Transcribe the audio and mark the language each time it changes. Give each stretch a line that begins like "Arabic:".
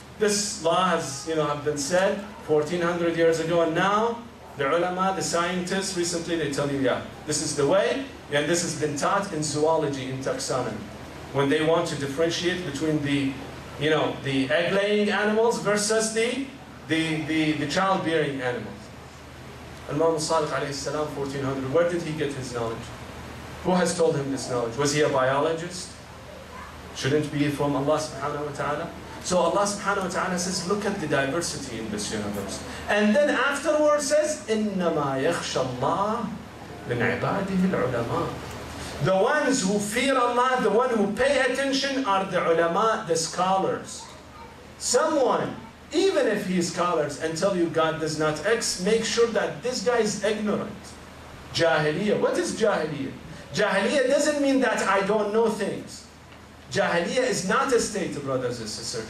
English: This law has have been said 1400 years ago, and now the ulama, the scientists, recently they tell you, yeah, this is the way, and this has been taught in zoology, in taxonomy, when they want to differentiate between the egg-laying animals versus the childbearing animals. Imam al-Sadiq alayhi salam, 1400, where did he get his knowledge? Who has told him this knowledge? Was he a biologist? Shouldn't be from Allah subhanahu wa ta'ala? So Allah subhanahu wa ta'ala says, look at the diversity in this universe. And then afterwards says,
Arabic: إِنَّمَا يَخْشَى اللَّهِ مِنْ عِبَادِهِ الْعُلَمَاءِ.
English: The ones who fear Allah, the one who pay attention are the ulama, the scholars. Someone, even if he is scholars and tell you God does not X, make sure that this guy is ignorant. Jahiliyyah. What is Jahiliyyah? Jahiliyyah doesn't mean that I don't know things. Jahiliyyah is not a state, brothers and sisters.